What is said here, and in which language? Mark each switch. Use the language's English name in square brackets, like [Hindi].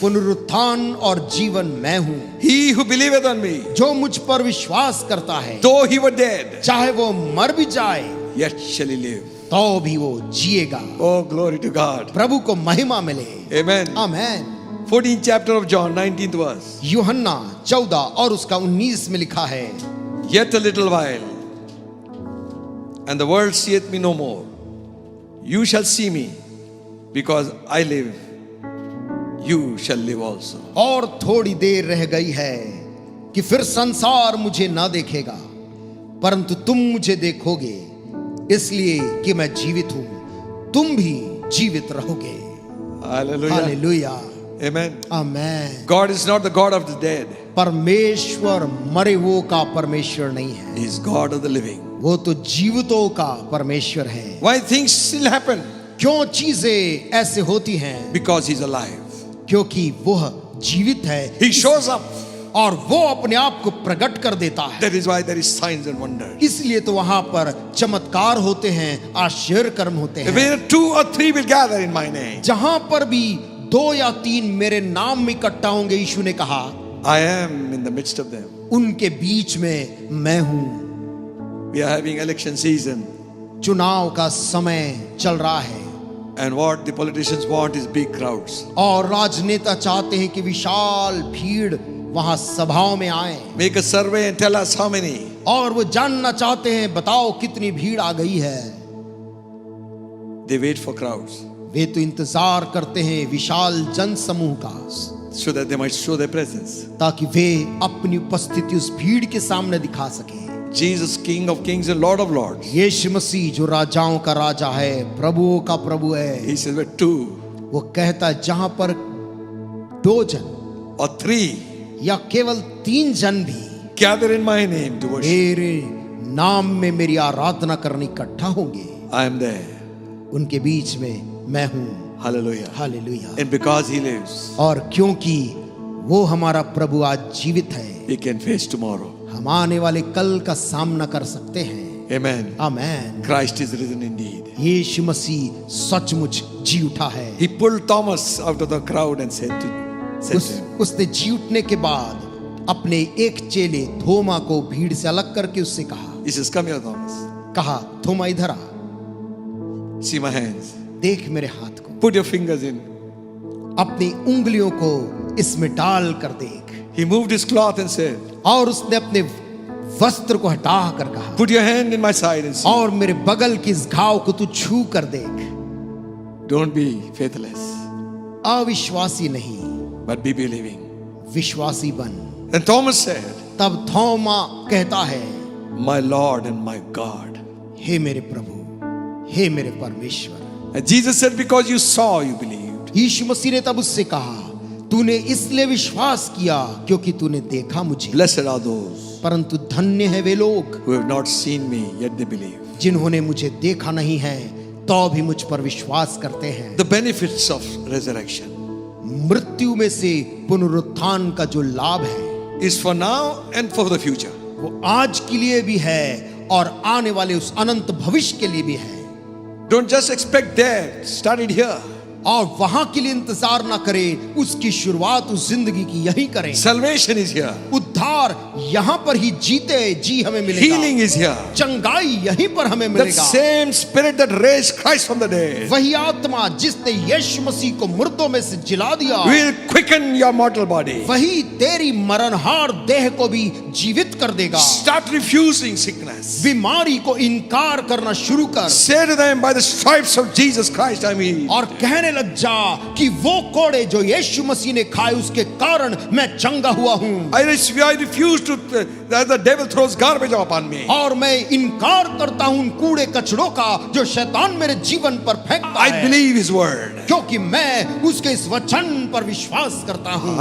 [Hindi] पुनरुत्थान और जीवन मैं हूं। [English] He who believeth on me, [Hindi] जो मुझ पर विश्वास करता है [English] though he were dead, [Hindi] चाहे वो मर भी जाए [English] yet shall he live. [Hindi] तो भी वो जिएगा। [English] Oh, glory to God. [Hindi] प्रभु को महिमा मिले। [English] Amen. [Hindi] Amen. [English] 14th chapter of John, 19th verse. [Hindi] यूहन्ना 14 और उसका 19 में लिखा है, [English] Yet a little while, and the world seeth me no more. You shall see me, because I live, you shall live also. [Hindi] और थोड़ी देर रह गई है कि फिर संसार मुझे ना देखेगा परंतु तुम मुझे देखोगे इसलिए कि मैं जीवित हूं तुम भी जीवित रहोगे। [English] Hallelujah. [Hindi] Hallelujah. [English] Amen. [Hindi] Amen. [English] God is not the God of the dead. [Hindi] परमेश्वर मरे हुओं का परमेश्वर नहीं है, [English] He is God of the living. [Hindi] वो तो जीवितों का परमेश्वर है। [English] Why things still happen? [Hindi] क्यों चीजें ऐसे होती हैं? [English] Because He's alive. [Hindi] क्योंकि वह जीवित है [English] He shows up. [Hindi] और वो अपने आप को प्रकट कर देता है। [English] That is why there is signs and wonders. [Hindi] इसलिए तो वहां पर चमत्कार होते हैं, आश्चर्य कर्म होते हैं। [English] Where 2 or 3 will gather in my name, [Hindi] जहां पर भी 2 या 3 मेरे नाम में इकट्ठा होंगे, यीशु ने कहा, [English] I am in the midst of them. [Hindi] उनके बीच में मैं हूं। [English] We are having election season, [Hindi] चुनाव का समय चल रहा है [English] and what the politicians want is big crowds. [Hindi] और राजनेता चाहते हैं कि विशाल भीड़ वहां सभाओं में आए [English] Make a survey and tell us how many. [Hindi] और वो जानना चाहते हैं बताओ कितनी भीड़ आ गई है। [English] They wait for crowds. [Hindi] वे तो इंतजार करते हैं विशाल जनसमूह का। [English] so that they might show their presence. [Hindi] ताकि वे अपनी उपस्थिति उस भीड़ के सामने दिखा सके। [English] Jesus, King of Kings and Lord of Lords. [Hindi] यीशु मसीह जो राजाओं का राजा है, प्रभुओं का प्रभु है, [English] He says, where two [Hindi] वो कहता है जहां पर 2 जन [English] or three [Hindi] या केवल 3 जन भी [English] gather in my name to worship, [Hindi] मेरे नाम में मेरी आराधना करने इकट्ठा होंगे, [English] I am there. [Hindi] उनके बीच में मैं हूं। [English] Hallelujah. [Hindi] Hallelujah. [English] And because He lives, [Hindi] और क्योंकि वो हमारा प्रभु आज जीवित है, [English] we can face tomorrow. [Hindi] हम आने वाले कल का सामना कर सकते हैं। [English] Amen. [Hindi] Amen. [English] Christ is risen indeed. [Hindi] यीशु मसीह सचमुच जी उठा है। [English] He pulled Thomas out of the crowd and said to him, [Hindi] उसने जी उठने के बाद अपने एक चेले थोमा को भीड़ से अलग करके उससे कहा, [English] He says, come here, Thomas. [Hindi] कहा थोमा इधर आ, [English] See my hands. [Hindi] देख मेरे हाथ को, [English] Put your fingers in. [Hindi] अपनी उंगलियों को इसमें डाल कर देख। [English] He moved his cloth and said, [Hindi] और उसने अपने वस्त्र को हटा कर कहा, [English] put your hand in my side and see. [Hindi] और मेरे बगल के इस घाव को तू छू कर देख। [English] Don't be faithless, [Hindi] अविश्वासी नहीं, [English] but be believing. [Hindi] विश्वासी बन। [English] And Thomas said, [Hindi] तब थोमा कहता है, [English] my Lord and my God. [Hindi] हे मेरे प्रभु, हे मेरे परमेश्वर। [English] And Jesus said, because you saw, you believed. [Hindi] यीशु मसीह ने तब उससे कहा, तूने इसलिए विश्वास किया क्योंकि तूने देखा मुझे। [English] Blessed are those [Hindi] परंतु धन्य है वे लोग [English] who have not seen me, yet they believe. [Hindi] जिन्होंने मुझे देखा नहीं है तो भी मुझ पर विश्वास करते हैं। [English] The benefits of resurrection [Hindi] मृत्यु में से पुनरुत्थान का जो लाभ है [English] is for now and for the future. [Hindi] वो आज के लिए भी है और आने वाले उस अनंत भविष्य के लिए भी है। [English] Don't just expect there, start it here. [Hindi] और वहां के लिए इंतजार ना करें, उसकी शुरुआत उस जिंदगी की यही करें। [English] Salvation is here. [Hindi] उद्धार यहां पर ही जीते जी हमें मिलेगा। [English] Healing is here. [Hindi] चंगाई यहीं पर हमें [English] That [Hindi] मिलेगा। [English] same spirit that raised Christ from the dead [Hindi] वही आत्मा जिसने यीशु मसीह को मुर्दों में से जिला दिया, [English] will quicken your mortal body. [Hindi] वही तेरी मरणहार देह को भी जीवित कर देगा। [English] Start refusing sickness. [Hindi] बीमारी को इनकार करना शुरू कर [English] Say to them, by the stripes of Jesus Christ I am healed. [Hindi] और कहने लग जा कि वो कोड़े जो यीशु मसीह ने खाए उसके कारण मैं चंगा हुआ हूं। [English] I refuse to that the devil throws garbage upon me. [Hindi] और मैं इनकार करता हूं उन कूड़े कचड़ों का जो शैतान मेरे जीवन पर फेंकता [English] I [Hindi] है, [English] believe His word. [Hindi] क्योंकि मैं उसके इस वचन पर विश्वास करता हूं।